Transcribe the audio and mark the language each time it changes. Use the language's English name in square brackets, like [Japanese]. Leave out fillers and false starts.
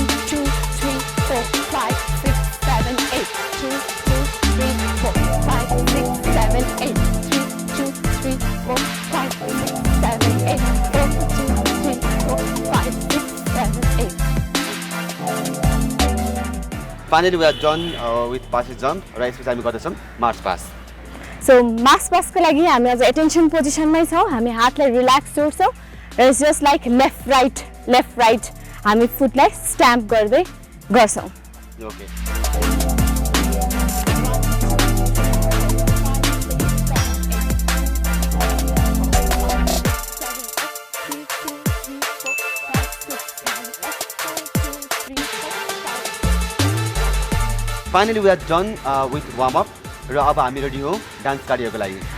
[English] 2 3 4 5 6 7 8 2 2 3 4 5 6 7 8 3 2 3 4 5 6 7 8 4 2 3 4 5 6 7 8 Finally, we are done with passe jump [Nepali] र यसपछि हामी गर्दैछौँ मार्च पास सो मार्च पासको लागि हामी अझ एटेन्सन पोजिसनमै छौँ हामी हातलाई रिल्याक्स जोड्छौँ र [English] it's just like left right [Nepali] हामी फुटलाई स्ट्याम्प गर्दै गर्छौँ okay [English] Finally, we are done with warm-up [Nepali] र अब हामी रेडी हौँ डान्स कार्डियोको लागि